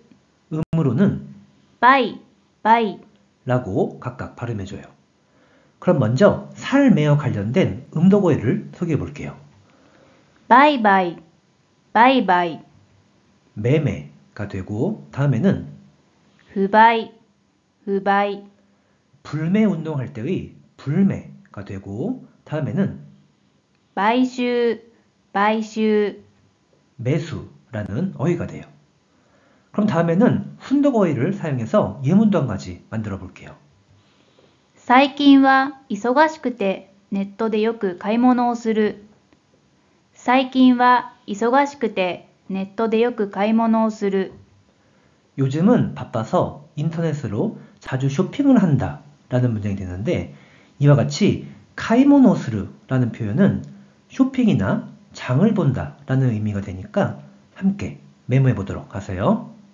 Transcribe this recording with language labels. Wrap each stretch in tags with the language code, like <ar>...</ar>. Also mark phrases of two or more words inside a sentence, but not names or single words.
<ko>음으로는</ko> <ja>ばい、ばい,</ja> <ko>라고 각각 발음해줘요. 그럼 먼저 살매와 관련된 음도고해를 소개해 볼게요.</ko> <ja>ばい、ばい、ばい、ばい,</ja> <ko>매매, 가 되고 다음에는</ko> <ja>不買、不買、</ja> <ko>불매 운동할 때의 불매가 되고 다음에는</ko> <ja>買収、買収、</ja> <ko>매수라는 어휘가 돼요. 그럼 다음에는 훈독 어휘를 사용해서 예문도 한 가지 만들어 볼게요.</ko> <ja>最近は忙しくてネットでよく買い物をする。最近は忙しくてネットでよく買い物をする。</ja> <ko>요즘은 바빠서 인터넷으로 자주 쇼핑을 한다 라는 문장이 되는데 이와 같이 카이모노스르라는 표현은 쇼핑이나 장을 본다 라는 의미가 되니까 함께 메모해 보도록 하세요.</ko>